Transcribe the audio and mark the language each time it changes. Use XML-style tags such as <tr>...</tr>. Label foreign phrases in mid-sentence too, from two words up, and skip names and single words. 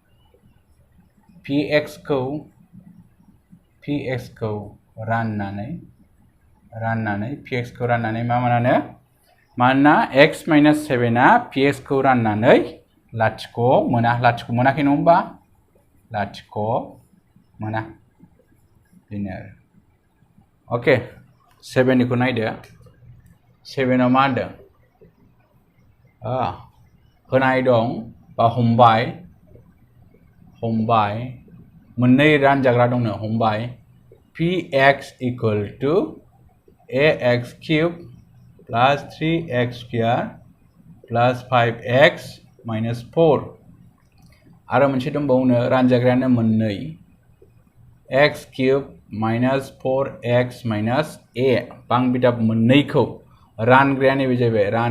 <brx>px खौ राननानै मा मोनानो मानोना x माइनास 7 आ px खौ राननानै लाथिख' मोनाखै नङा होमबा लाथिख' मोना बेनो आरो अके 7 निखौ नायदो 7 आव मा होनदों होनाय दं बा हमबाय मोननै रानजाग्रा दंनो हमबाय px</brx> <en>equal to ax cube plus 3x square plus 5x minus 4</en> <brx>आरो मोनसे दंबावनो रानजाग्रायानो मोननै</brx> <en>x cube minus 4x minus a</en> <brx>बां बिदाब मोननैखौ रानग्राया नैबे जाहैबाय</brx>